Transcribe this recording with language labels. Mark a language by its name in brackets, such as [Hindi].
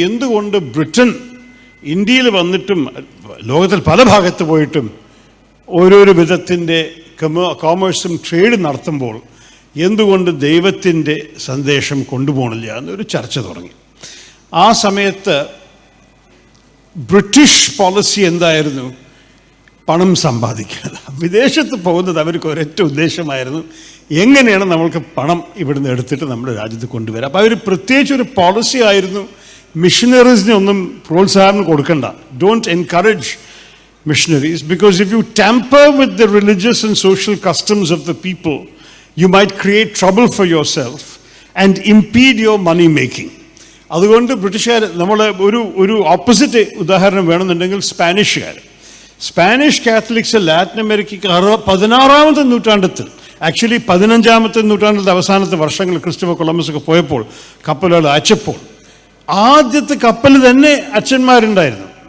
[Malayalam] എന്തുകൊണ്ട് ബ്രിട്ടൻ ഇന്ത്യയിൽ വന്നിട്ടും ലോകത്തിൽ പല ഭാഗത്ത് പോയിട്ടും ഓരോരോ വിധത്തിൻ്റെ കോമേഴ്സും ട്രേഡ് നടത്തുമ്പോൾ എന്തുകൊണ്ട് ദൈവത്തിൻ്റെ സന്ദേശം കൊണ്ടുപോകണില്ല എന്നൊരു ചർച്ച തുടങ്ങി. ആ സമയത്ത് ബ്രിട്ടീഷ് പോളിസി എന്തായിരുന്നു? പണം സമ്പാദിക്കുന്നത്. വിദേശത്ത് പോകുന്നത് അവർക്ക് ഒരൊറ്റ ഉദ്ദേശമായിരുന്നു, എങ്ങനെയാണ് നമ്മൾക്ക് പണം ഇവിടുന്ന് എടുത്തിട്ട് നമ്മുടെ രാജ്യത്ത് കൊണ്ടുവരാം. അപ്പോൾ അവർ പ്രത്യേകിച്ച് ഒരു പോളിസി ആയിരുന്നു, മിഷണറീസിനെ ഒന്നും പ്രോത്സാഹനം കൊടുക്കണ്ട, [English] Don't encourage missionaries, because if you tamper with the religious and social customs of the people, you might create trouble for yourself and impede your money making. [Malayalam] അതുകൊണ്ട് ബ്രിട്ടീഷുകാർ, നമ്മൾ ഒരു ഓപ്പോസിറ്റ് ഉദാഹരണം വേണമെന്നുണ്ടെങ്കിൽ സ്പാനിഷ് കാത്തലിക്സ് ലാറ്റിൻ അമേരിക്കയ്ക്ക് 16ാമത്തെ നൂറ്റാണ്ടത്തിൽ, actually 15ാമത്തെ നൂറ്റാണ്ടിലത്തെ അവസാനത്തെ വർഷങ്ങൾ Christopher Columbus ഒക്കെ പോയപ്പോൾ കപ്പലുകൾ അയച്ചപ്പോൾ ആദ്യത്തെ കപ്പൽ തന്നെ അച്ഛന്മാരുണ്ടായിരുന്നു.